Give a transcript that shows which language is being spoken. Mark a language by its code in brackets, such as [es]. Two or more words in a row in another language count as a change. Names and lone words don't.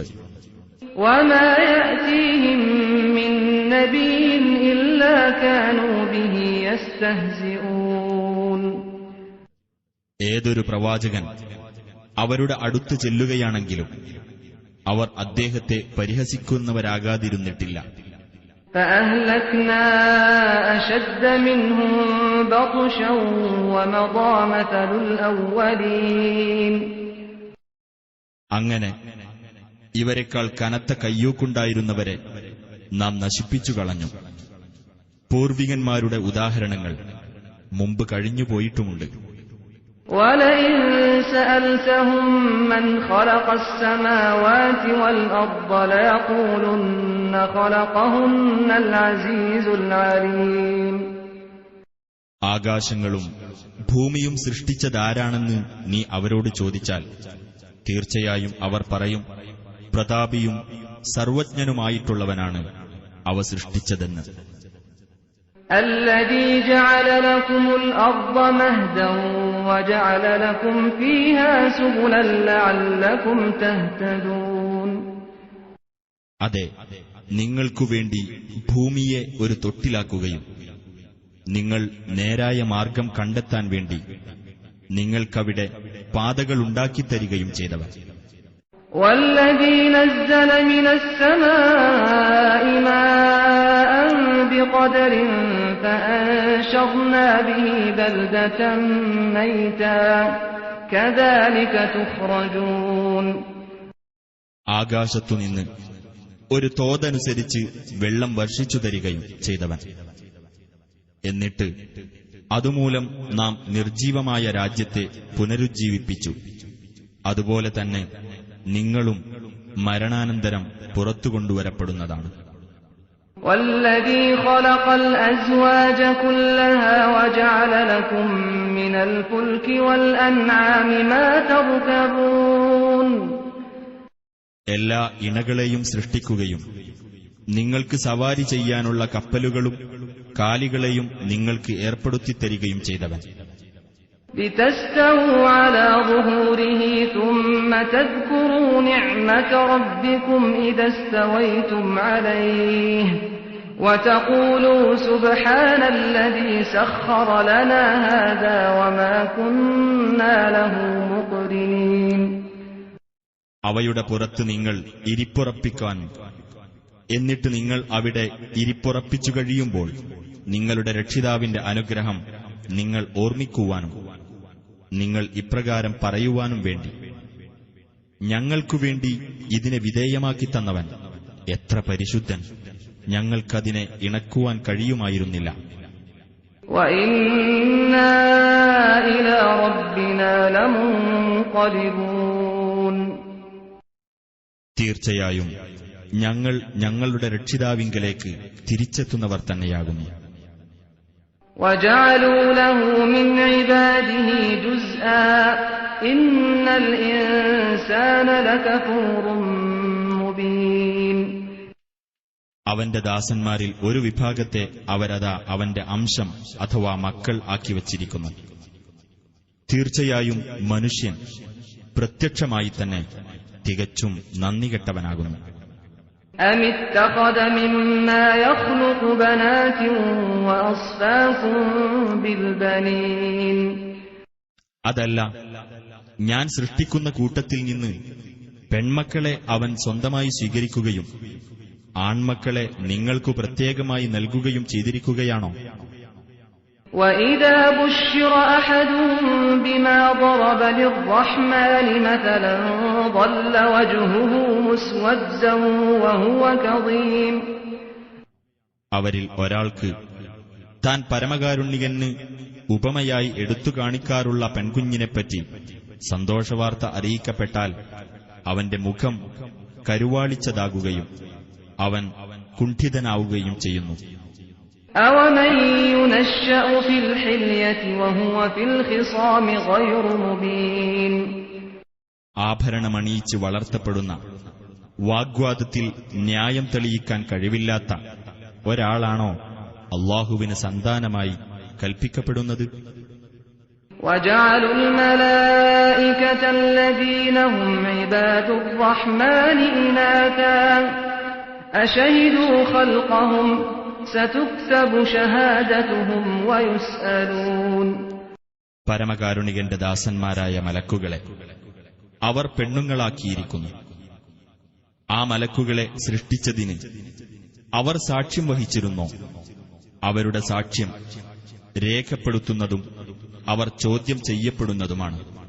[ar] وما يأتيهم من نبي إلا كانوا به يستهزئون. [ml] ഏതൊരു പ്രവാചകൻ അവരുടെ അടുത്ത് ചെല്ലുകയാണെങ്കിലും അവർ അദ്ദേഹത്തെ പരിഹസിക്കുന്നവരാകാതിരുന്നിട്ടില്ല. [ar] فأهلكنا أشد منهم بطشا ومضى مثل الأولين. [ml] അങ്ങനെ ഇവരെക്കാൾ കനത്ത കയ്യൂക്കുണ്ടായിരുന്നവരെ നാം നശിപ്പിച്ചു കളഞ്ഞു. പൂർവികന്മാരുടെ ഉദാഹരണങ്ങൾ മുമ്പ് കഴിഞ്ഞുപോയിട്ടുമുണ്ട്. [ar] وَلَئِن سَأَلْتَهُم مَّنْ خَلَقَ السَّمَاوَاتِ وَالْأَرْضَ لَيَقُولُنَّ خَلَقَهُنَّ الْعَزِيزُ الْعَلِيمُ. [ml] ആകാശങ്ങളും ഭൂമിയും സൃഷ്ടിച്ചതാരാണെന്ന് നീ അവരോട് ചോദിച്ചാൽ തീർച്ചയായും അവർ പറയും, പ്രതാപിയും സർവജ്ഞനുമായിട്ടുള്ളവനാണ് അവ സൃഷ്ടിച്ചതെന്ന്. [ar] الذي جعل لكم الأرض مهدا وجعل لكم فيها سبلا لعلكم تهتدون. [ml] അതെ, നിങ്ങൾക്കുവേണ്ടി ഭൂമിയെ ഒരു തൊട്ടിലാക്കുകയും നിങ്ങൾ നേരായ മാർഗം കണ്ടെത്താൻ വേണ്ടി നിങ്ങൾക്കവിടെ പാതകളുണ്ടാക്കിത്തരികയും ചെയ്തവർ. [ar] والذي نزل من السماء ماء بقدر فأنشرنا به بلدة ميتا كذلك تخرجون. [ml] ആകാശത്തുനിന്ന് ഒരു തോതനുസരിച്ച് വെള്ളം വർഷിച്ചു തരികയും ചെയ്തവൻ. എന്നിട്ട് അതുമൂലം നാം നിർജീവമായ രാജ്യത്തെ പുനരുജ്ജീവിപ്പിച്ചു. അതുപോലെ തന്നെ നിങ്ങളും മരണാനന്തരം പുറത്തുകൊണ്ടുവരപ്പെടുന്നതാണ്. [ar] والذي خلق الأزواج كلها وجعل لكم من الفلك والأنعام ما تركبون. [ml] എല്ലാ ഇണകളെയും സൃഷ്ടിക്കുകയും നിങ്ങൾക്ക് സവാരി ചെയ്യാനുള്ള കപ്പലുകളും കാലികളെയും നിങ്ങൾക്ക് ഏർപ്പെടുത്തിത്തരികയും ചെയ്തവൻ. [ar] لتستووا على ظهوره ثم تذكروا نعمة ربكم إذا استويتم عليه وتقولوا سبحان الذي سخر لنا هذا وما كنا له مقرنين. [ml] അവയുടെ പുറത്ത് നിങ്ങൾ ഇരിപ്പുറപ്പിക്കാൻ, എന്നിട്ട് നിങ്ങൾ അവിടെ ഇരിപ്പുറപ്പിച്ചു കഴിയുമ്പോൾ നിങ്ങളുടെ രക്ഷിതാവിന്റെ അനുഗ്രഹം നിങ്ങൾ ഓർമ്മിക്കുവാനും നിങ്ങൾ ഇപ്രകാരം പറയുവാനും വേണ്ടി ഞങ്ങൾക്കുവേണ്ടി ഇതിനെ വിധേയമാക്കി തന്നവൻ എത്ര പരിശുദ്ധൻ, ഞങ്ങൾക്കതിനെ ഇണക്കുവാൻ കഴിയുമായിരുന്നില്ല. [ar] وَإِنَّا إِلَى رَبِّنَا لَمُنقَلِبُونَ. [ml] തീർച്ചയായും ഞങ്ങൾ ഞങ്ങളുടെ രക്ഷിതാവിങ്കലേക്ക് തിരിച്ചെത്തുന്നവർ തന്നെയാകുന്നു. [ar] وَجَعَلُوا لَهُ مِنْ عِبَادِهِ جُزْءًا إِنَّ الْإِنسَانَ لَكَفُورٌ مُبِينٌ. [ml] അവന്റെ ദാസന്മാരിൽ ഒരു വിഭാഗത്തെ അവരതാ അവന്റെ അംശം അഥവാ മക്കൾ ആക്കി വച്ചിരിക്കുന്നു. തീർച്ചയായും മനുഷ്യൻ പ്രത്യക്ഷമായി തന്നെ തികച്ചും നന്ദികെട്ടവനാകുന്നു. [ar] أَمِ اتَّخَذَ مِمَّا يَخْلُقُ بَنَاتٍ وَأَصْفَاكُم بِالْبَنِينَ. [ml] അതല്ല, ഞാൻ സൃഷ്ടിക്കുന്ന കൂട്ടത്തിൽ നിന്ന് പെൺമക്കളെ അവൻ സ്വന്തമായി സ്വീകരിക്കുകയും ആൺമക്കളെ നിങ്ങൾക്കു പ്രത്യേകമായി നൽകുകയും ചെയ്തിരിക്കുകയാണോ? [ar] وَإِذَا بُشِّرَ أَحَدُهُم بِمَا ضَرَبَ لِلرَّحْمَنِ مَثَلًا ظَلَّ وَجْهُهُ مُسْوَدًّا وَهُوَ كَظِيمٌ. [ml] അവരിൽ ഒരാൾക്ക് താൻ പരമകാരുണികന് ഉപമയായി എടുത്തു കാണിക്കാറുള്ള പെൺകുഞ്ഞിനെപ്പറ്റി സന്തോഷവാർത്ത അറിയിക്കപ്പെട്ടാൽ അവന്റെ മുഖം കരുവാളിച്ചതാകുകയും അവൻ കുണ്ഠിതനാവുകയും ചെയ്യുന്നു. [ar] أَوَمَن يُنَشَّأُ فِي الْحِلْيَةِ وَهُوَ فِي الْخِصَامِ غَيْرُ مُبِينٍ. [ml] ആഭരണമണിയിച്ച് വളർത്തപ്പെടുന്ന വാഗ്വാദത്തിൽ ന്യായം തെളിയിക്കാൻ കഴിവില്ലാത്ത ഒരാളാണോ അല്ലാഹുവിന് സന്താനമായി കൽപ്പിക്കപ്പെടുന്നത്? [ar] وَجَعَلُوا الْمَلَائِكَةَ الَّذِينَ هُمْ عِبَادُ الرَّحْمَنِ إِنَاثًا أَشَهِدُوا خَلْقَهُمْ سَتُكْتَبُ شَهَادَتُهُمْ وَيُسْأَلُونَ. [ml] പരമകാരുണികന്റെ ദാസന്മാരായ മലക്കുകളെ അവർ പെണ്ണുങ്ങളാക്കിയിരിക്കുന്നു. ആ മലക്കുകളെ സൃഷ്ടിച്ചതിന് അവർ സാക്ഷ്യം വഹിച്ചിരുന്നോ? അവരുടെ സാക്ഷ്യം രേഖപ്പെടുത്തുന്നതും അവർ ചോദ്യം ചെയ്യപ്പെടുന്നതുമാണ്.